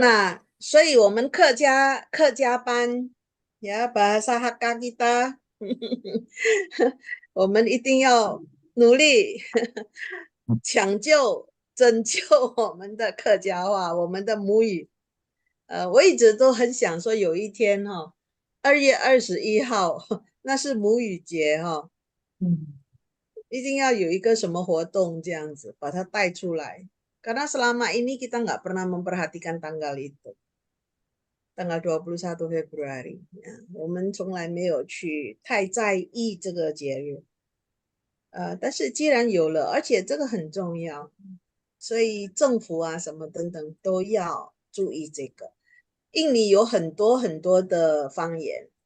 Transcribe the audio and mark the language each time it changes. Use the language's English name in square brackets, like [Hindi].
[Chinese] 那所以我们客家班 [Indonesian] ya bahasa Hakka kita [Chinese] 我们一定要努力抢救拯救我们的客家话，我们的母语。我一直都很想说有一天2月21号那是母语节一定要有一个什么活动这样子把它带出来。 [Indonesian] Karena selama ini kita nggak pernah memperhatikan tanggal itu. Tanggal 21 Februari. [Chinese] 我们从来没有去太在意这个节日。但是既然有了，而且这个很重要，所以政府啊什么等等都要注意这个。印尼有很多很多的方言。